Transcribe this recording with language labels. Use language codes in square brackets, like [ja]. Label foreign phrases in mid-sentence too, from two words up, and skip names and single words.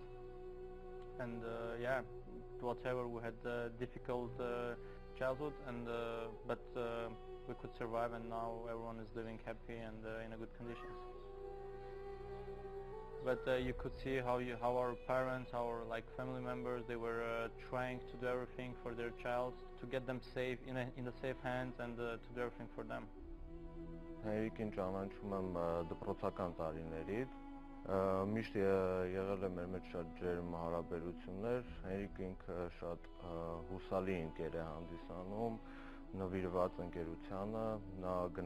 [en] And yeah, whatever, we had a difficult childhood, and but we could survive, and now everyone is living happy and in a good conditions. But you could see how our parents, our like family members, they were trying to do everything for their child, to get them safe in the safe hands, and to do everything for them. [hy] Հերիկին ճանաչում եմ դպրոցական տարիներից, միշտ եղել է մեր մեջ շատ ջերմ հարաբերություններ, Հերիկը ինքը շատ հուսալի ընկեր է հանդիսանում, նվիրված ընկերությանը, նա գնահատում